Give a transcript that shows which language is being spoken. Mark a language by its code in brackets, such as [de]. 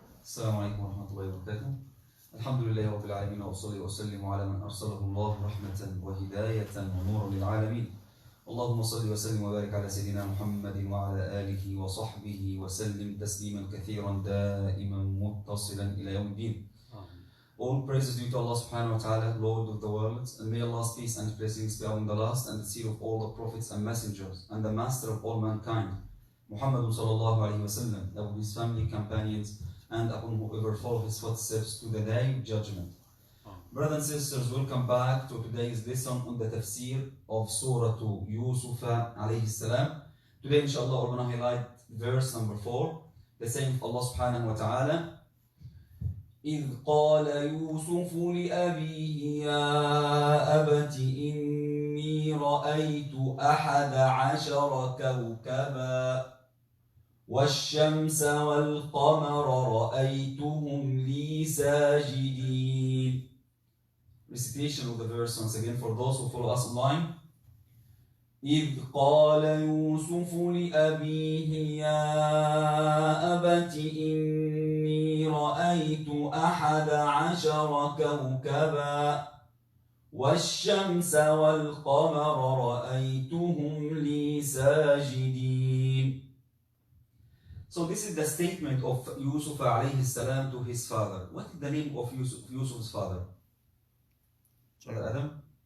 [ar] السلام عليكم ورحمة الله وبركاته. الحمد لله رب العالمين وأصلي وأسلم على من أرسله الله رحمة وهداية ونورا للعالمين. اللهم صل وسلم وبارك على سيدنا محمد وعلى آله وصحبه وسلم تسليما كثيرا دائما متصلا إلى يوم الدين. [en] All praises due to Allah subhanahu wa ta'ala, Lord of the worlds, and may Allah's peace and blessings be on the last and the seal of all the prophets and messengers, and the master of all mankind, Muhammad sallallahu alayhi wa sallam, upon his family, companions, and upon whoever follow his footsteps to the day of judgment. Brothers and sisters, welcome back to today's lesson on the Tafsir of Suratu YUSUF Ayah. Today, inshallah, we're going to highlight verse number 4, the saying of Allah subhanahu wa ta'ala, [ar] إذ قال يوسف لأبيه يا أبت إني رأيت 11 كوكبا والشمس والقمر رأيتهم لي ساجدين. [en] Recitation of the verse once again for those who follow us online. [ar] إذ قال يوسف لأبيه يا أبت إني رأيت 11 كوكبا والشمس والقمر رأيتهم لي ساجدين. [en] So this is the statement of Yusuf alayhi salam to his father. What is the name of Yusuf's father? Brother Adam?